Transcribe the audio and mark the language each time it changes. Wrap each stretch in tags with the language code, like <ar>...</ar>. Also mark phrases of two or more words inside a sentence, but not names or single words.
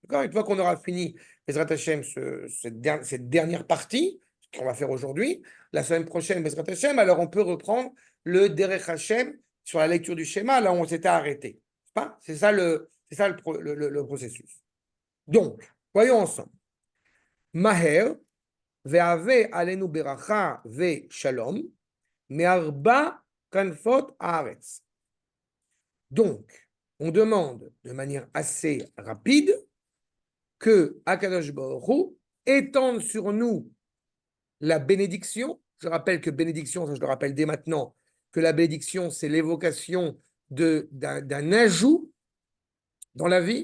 <fr>Une fois qu'on aura fini</fr> <he>בעזרת השם,</he> <fr>cette dernière partie, ce qu'on va faire aujourd'hui, la semaine prochaine,</fr> <he>בעזרת השם,</he> <fr>alors on peut reprendre le Derech Hashem sur la lecture du schéma, là où on s'était arrêté. C'est ça le processus. Donc, voyons ensemble.</fr> <he>מהר, והבא עלינו ברכה ושלום, מארבע כנפות הארץ.</he> <fr>Donc, on demande de manière assez rapide que</fr> <he>הקדוש ברוך הוא</he> <fr>étende sur nous la bénédiction. Je rappelle que bénédiction, ça je le rappelle dès maintenant, que la bénédiction, c'est l'évocation d'un ajout dans la vie.</fr>